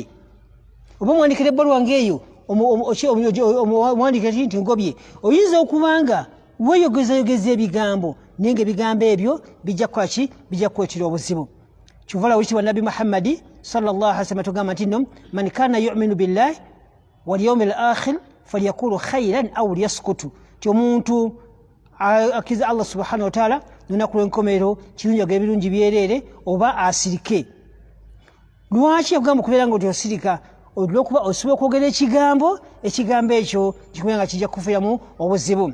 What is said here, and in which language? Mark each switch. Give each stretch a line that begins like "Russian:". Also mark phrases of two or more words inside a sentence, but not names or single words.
Ganda: Oba omwandikira ebbaluwa ng'eyo omwandikira nti nkugobye. Oyinza okubanga weeyogezayogeza ebigambo naye ng'ebigambo ebyo bijja kukola ki, bijja kukuleetera obuzibu. Kyova olaba ekitiibwa Nabbi Muhammadi
Arabic: صلى الله عليه وسلم
Ganda: tugamba nti nno
Arabic: من كان يؤمن بالله واليوم الآخر فليقل خيرا أو ليسكت.
Ganda: Ti omuntu akiza Allah
Arabic: سبحانه وتعالى
Ganda: n'olunaku lw'enkomerero kirungi agire ebirungi byereere oba asirike. Lwaki akugamba okubeera nga osirika? Olw'okuba osobola okwogera ekigambo ekyo kikubeera nga kijja kukufiiramu obuzibu.